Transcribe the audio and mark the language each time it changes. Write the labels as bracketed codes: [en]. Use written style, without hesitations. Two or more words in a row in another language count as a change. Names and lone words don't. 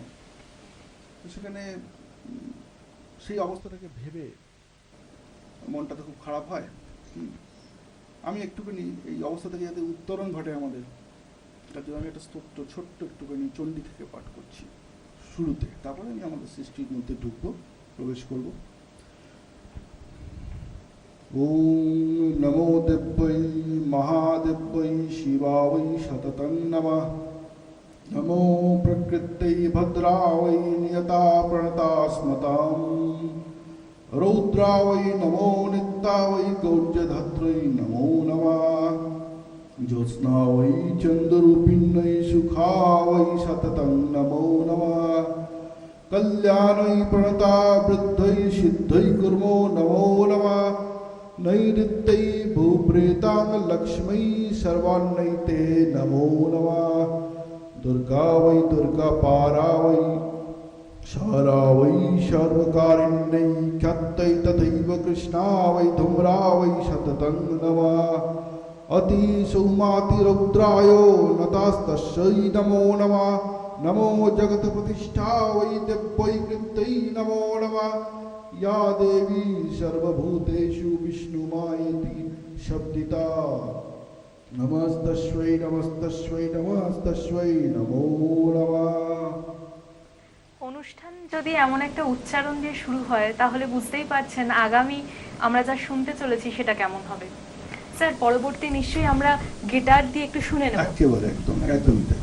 [bn] তো সেখানে সেই অবস্থাটাকে ভেবে মনটা তো খুব খারাপ হয়। আমি একটুখানি এই অবস্থা থেকে যাতে উত্তরণ ঘটে আমাদের, তার জন্য আমি একটা স্তোত্র ছোট্ট একটুখানি চণ্ডী থেকে পাঠ করছি শুরুতে, তারপরে আমি আমাদের সৃষ্টির মধ্যে ঢুকবো, প্রবেশ করব। [sa] ওম নমো দেব্যৈ মহাদেব্যৈ শিবাবৈ শততং নমঃ। নমো প্রকৃত্যৈ ভদ্রাবৈ নিয়তা প্রণতা স্মতাম। রৌদ্রাবৈ নমো নিত্যাবৈ গৌর্যধাত্রৈ নমো নমঃ। জ্যোৎস্নাবৈ চন্দ্ররূপিণ্যৈ সুখাবৈ শততং নমো নমঃ। কল্যাণৈ প্রণতা বৃদ্ধৈ সিদ্ধৈ কুর্মো নমো নমঃ। নৈঋত্যৈ ভূপ্রেতাং লক্ষ্মী সর্বান্নৈতে নমো নমঃ। দুর্গা বৈ দুর্গা পারা বৈ সারা বৈ সর্বকারিণ্যৈ খ্যাত্যৈ তথৈব কৃষ্ণা বৈ ধূম্রা বৈ শততং নমঃ। অতি সৌমাতি রৌদ্রায় নতাস্তস্যৈ নমো নমঃ। নমো জগৎ প্রতিষ্ঠা বৈ দেব্যৈ কৃত্যৈ নমো নমঃ। या देवी सर्वभूतेषु विष्णुमायेति शब्दिता। नमस्तस्यै नमस्तस्यै नमस्तस्यै नमो नमः। [bn] অনুষ্ঠান যদি এমন একটা উচ্চারণ দিয়ে শুরু হয় তাহলে বুঝতেই পারছেন আগামী আমরা যা শুনতে চলেছি সেটা কেমন হবে। স্যার, পরবর্তী নিশ্চয়ই আমরা গিটার দিয়ে একটু শুনে নেব। একেবারে একদমই তাই।